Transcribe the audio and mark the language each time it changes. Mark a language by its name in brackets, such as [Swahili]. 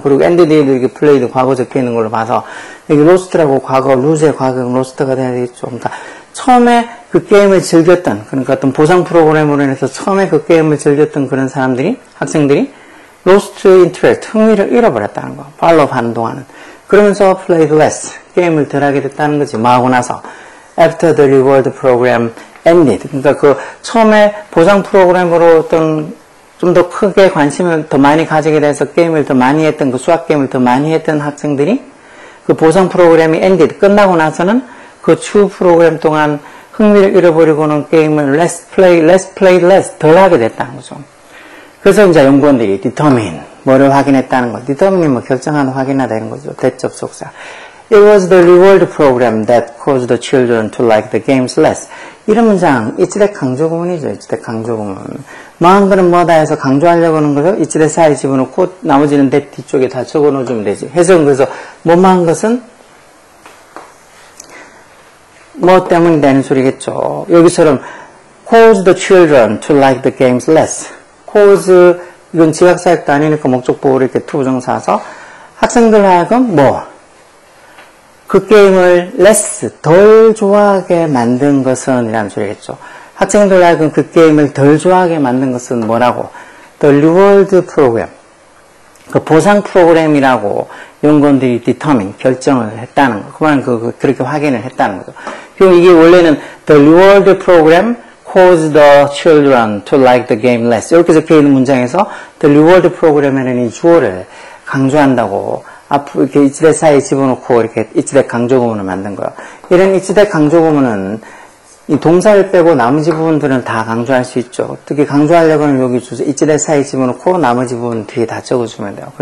[Korean] 그리고 ended에도 이렇게 played 과거 적혀 있는 걸로 봐서, 여기 lost라고 과거, lose의 과거형 lost가 돼야 되겠죠. 그러니까, 처음에 그 게임을 즐겼던, 그러니까 어떤 보상 프로그램으로 인해서 처음에 그 게임을 즐겼던 그런 사람들이, 학생들이, [English] lost interest, [Korean] 흥미를 잃어버렸다는 거. 팔로우 하는 동안은. 그러면서 [English] played less, [Korean] 게임을 덜 하게 됐다는 거지. 뭐 하고 나서. [English] after the reward program ended. [Korean] 그러니까 그 처음에 보상 프로그램으로 어떤 좀 더 크게 관심을 더 많이 가지게 돼서 게임을 더 많이 했던, 그 수학 게임을 더 많이 했던 학생들이 그 보상 프로그램이 ended, 끝나고 나서는 그 추후 프로그램 동안 흥미를 잃어버리고는 게임을 [English] less played less, [Korean] 덜 하게 됐다는 거죠. 그래서 이제 연구원들이 determine, 뭐를 확인했다는 거. determine이 뭐 결정하는, 확인하다 이런 거죠. 대접속사. [English] It was the reward program that caused the children to like the games less. [Korean] 이런 문장, 이치대 강조구문이죠. 이치대 강조구문. 뭐한 거는 뭐다 해서 강조하려고 하는 거죠. 이치대 사이에 집어넣고 나머지는 대 뒤쪽에 다 적어놓으면 되지. 해석은 그래서 뭐만 것은 뭐 때문에 되는 소리겠죠. 여기처럼 [English] cause the children to like the games less. [Korean] cause, 이건 지각사역도 아니니까 목적보호를 이렇게 투부정사서 학생들 하여금 뭐 그 게임을 less, 덜 좋아하게 만든 것은 이라는 소리겠죠. 학생들 하여금 그 게임을 덜 좋아하게 만든 것은 뭐라고? [English] The reward program. [Korean] 그 보상 프로그램이라고 연구원들이 determine, 결정을 했다는 거. 그만 그렇게 확인을 했다는 거죠. 그럼 이게 원래는 [English] the reward program caused the children to like the game less. [Korean] 이렇게 적혀 있는 문장에서 [English] the reward program [Korean] 에는 이 주어를 강조한다고 앞으로 이렇게 이치대 사이에 집어넣고 이렇게 이치대 강조구문을 만든 거예요. 이런 이치대 강조구문은 이 동사를 빼고 나머지 부분들은 다 강조할 수 있죠. 어떻게 강조하려고 하면 여기 이치대 사이에 집어넣고 나머지 부분 뒤에 다 적어주면 돼요.